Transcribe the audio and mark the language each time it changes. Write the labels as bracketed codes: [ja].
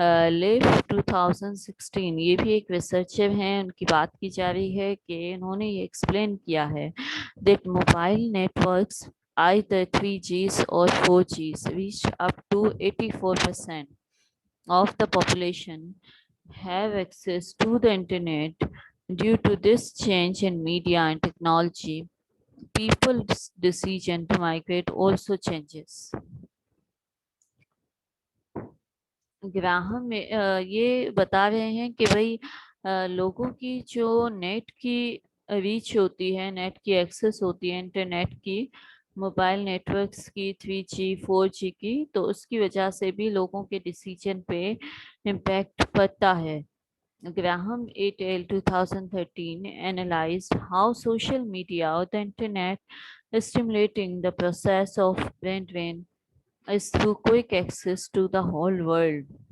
[hi] Live 2016, ये भी एक रिसर्चर हैं, उनकी बात की जा रही है कि उन्होंने ये एक्सप्लेन किया है that mobile networks [en] either 3Gs or 4Gs reach up to 84% of the population have access to the internet. Due to this change in media and technology, people's decision to migrate also changes. [hi] Graham में ये बता रहे हैं कि भाई लोगों की जो नेट की रीच होती है, नेट की एक्सेस होती है, इंटरनेट की, मोबाइल नेटवर्क्स की, 3G 4G की, तो उसकी वजह से भी लोगों के डिसीजन पे इम्पैक्ट पड़ता है। [en] Graham et al. 2013 analyzed how social media or the internet is stimulating the process of brain drain is through quick access to the whole world.